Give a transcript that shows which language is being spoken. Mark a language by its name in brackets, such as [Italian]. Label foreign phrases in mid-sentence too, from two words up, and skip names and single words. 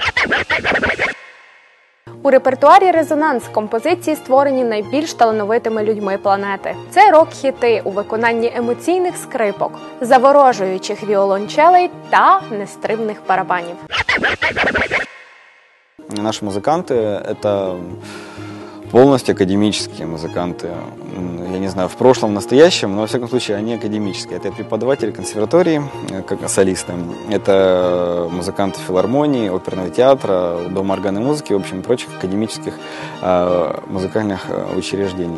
[Ukrainian] У репертуарі «Резонанс» композиції створені найбільш талановитими людьми планети. Це рок-хіти у виконанні емоційних скрипок, заворожуючих віолончелей та нестримних барабанів. [Russian] Наши музыканты – это полностью академические музыканты. Я не знаю, в прошлом, в настоящем, но, во всяком случае, они академические. Это преподаватели консерватории, как солисты. Это музыканты филармонии, оперного театра, дома органной музыки, в общем, и прочих академических музыкальных учреждений.